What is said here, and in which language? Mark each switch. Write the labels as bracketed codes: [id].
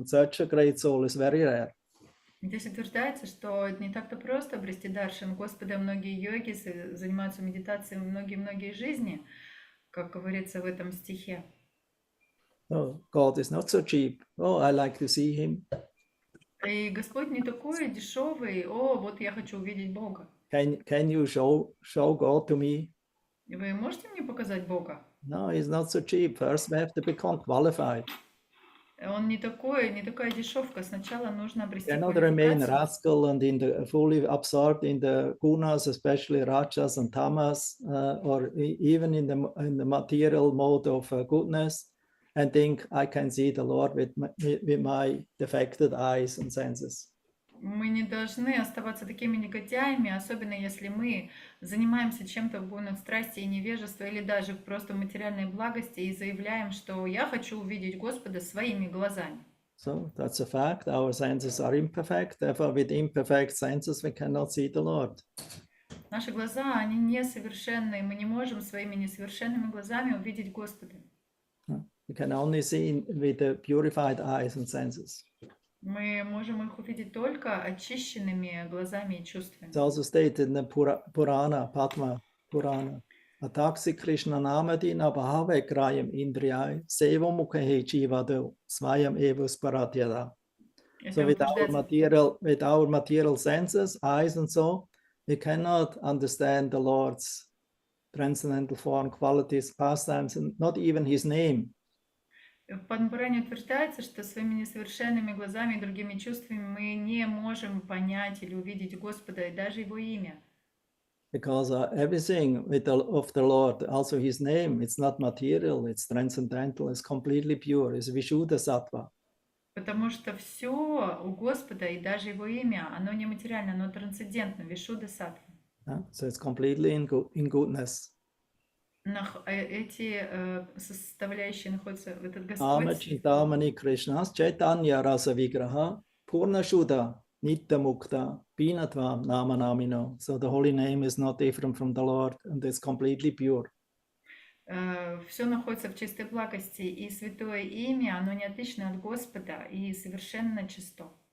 [en] And such a great soul is very rare. [ru] Здесь утверждается, что не так-то просто обрести даршан Господа. Многие йоги занимаются медитацией многие жизни, как говорится в этом стихе. [en] Oh, God is not so cheap. Oh, I like to see him. [ru] И Господь не такой дешевый. О, вот я хочу увидеть Бога. [en] Can you show God to me? [ru] Вы можете мне показать Бога? [en] No, he's not so cheap. First we have to become qualified. [ru] Он не такая дешевка. Сначала нужно обрести [en] Cannot remain [ru] квалификацию. [en] rascal and fully absorbed in the gunas, especially rajas and tamas, or even in the material mode of goodness, and think I can see the Lord with my defected eyes and senses. [ru] Мы не должны оставаться такими негодяями, особенно если мы занимаемся чем-то в гунах страсти и невежества, или даже просто материальной благости, и заявляем, что я хочу увидеть Господа своими глазами. [en] So that's a fact. Our senses are imperfect. Therefore, with imperfect senses, we cannot see the Lord. [ru] Наши глаза, они несовершенны, и мы не можем своими несовершенными глазами увидеть Господа. [en] We can only see with the purified eyes and senses. [ru] Мы можем их увидеть только очищенными глазами и чувствами. [en] It's also stated in the Purana, Padma Purana. [sa] Ataksi Krishna Namadi Nabhave Grayam Indriyai Sevo Mukhe Jivado Swayam Evus Paratyada. [en] So with our material senses, eyes and so, we cannot understand the Lord's transcendental form, qualities, pastimes, and not even his name. [ru] В Падмапуране утверждается, что своими несовершенными глазами и другими чувствами мы не можем понять или увидеть Господа и даже Его имя. [en] Because everything of the Lord, also his name, it's not material, it's transcendental, it's completely pure, it's Vishuddha Sattva. [ru] Потому что все у Господа и даже Его имя, оно не материально, оно трансцендентно, Вишудда Саттва. [en] So it's completely in goodness. [ru] Эти составляющие находятся в этот Ama Господь. [sa] Chintamani Krishnas Chaitanya Rasa Vigraha Purna Shuddha Nitya Mukta Pinatvam Namanamino. [en] So the holy name is not different from the Lord and it's completely pure. [ru] Все находится в чистой благости, и святое имя, оно не отлично от Господа и совершенно чисто.